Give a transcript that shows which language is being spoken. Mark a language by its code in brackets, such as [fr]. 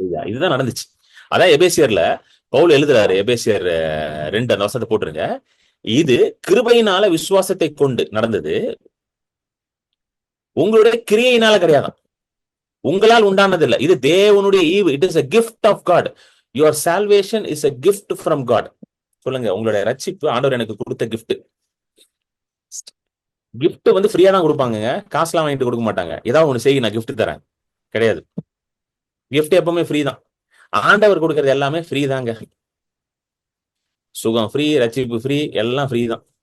[ta] இதுதான் நடந்துச்சு. அதான் எபேசியர்ல பவுல் எழுதுறாரு. எபேசியர் 2 அந்த வசனத்தை போட்டுருங்க. இது கிருபையினால விசுவாசத்தை கொண்டு நடந்தது, உங்களுடைய கிரியையினால கிடையாது, உங்களால் உண்டானது இல்ல. இது தேவனுடைய ஈவு. [en] It is a gift of God. Your salvation is a gift from God. [ta] சொல்லுங்க, உங்களுடைய ரட்சிப்பு ஆண்டவர் எனக்கு கொடுத்த gift. gift ஃப்ரீயா தான் கொடுப்பாங்க. காசுலாம் வாங்கிட்டு கொடுக்க மாட்டாங்க. ஏதாவது ஒண்ணு செய்ய நான் gift தரேன் கிடையாது. gift எப்பவுமே ஃப்ரீ தான். ஆண்டவர் கொடுக்கறது எல்லாமே ஃப்ரீ தாங்க. சுகம் ஃப்ரீ, ரட்சிப்பு ஃப்ரீ, எல்லாம் ஃப்ரீ தான்.